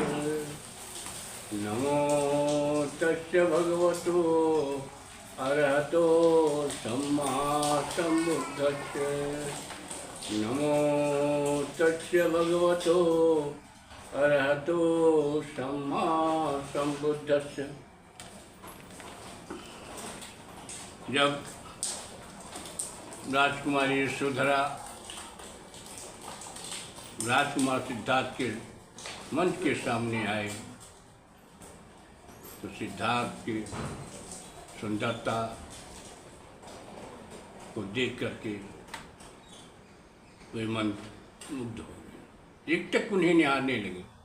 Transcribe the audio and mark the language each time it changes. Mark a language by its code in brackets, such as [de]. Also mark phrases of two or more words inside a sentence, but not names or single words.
[pi] नमो तस्य भगवतो अरहतो सम्मा सम्बुद्धस्य। नमो तस्य भगवतो अरहतो सम्मा सम्बुद्धस्य। [hi] जब राजकुमारी यशोधरा राजकुमार सिद्धार्थ के मंच के सामने आए तो सिद्धार्थ की सुंदरता को देख करके वे मन मुग्ध हो गए, एक तक उन्हें निहारने लगे।